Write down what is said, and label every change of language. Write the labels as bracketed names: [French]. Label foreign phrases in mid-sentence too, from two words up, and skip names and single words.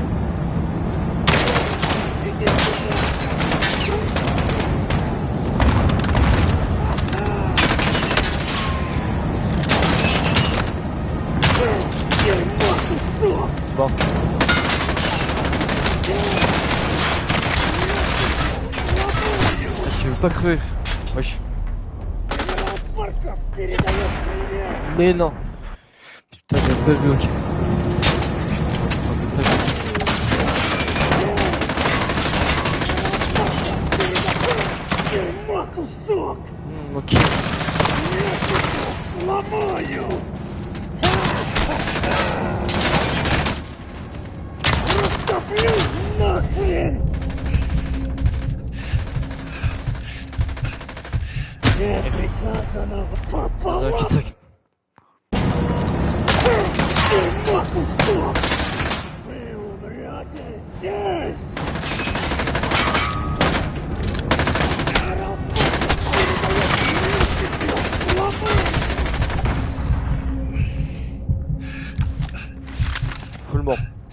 [French] Bon. Je veux pas crever. Wesh. Mais non. Putain, j'ai pas vu, ok. Ok. [Russian] Сломаю. Растоплю нахрен. Приказано пополам. Дерьмо кусок. Вы умрете здесь. [French] Full mort.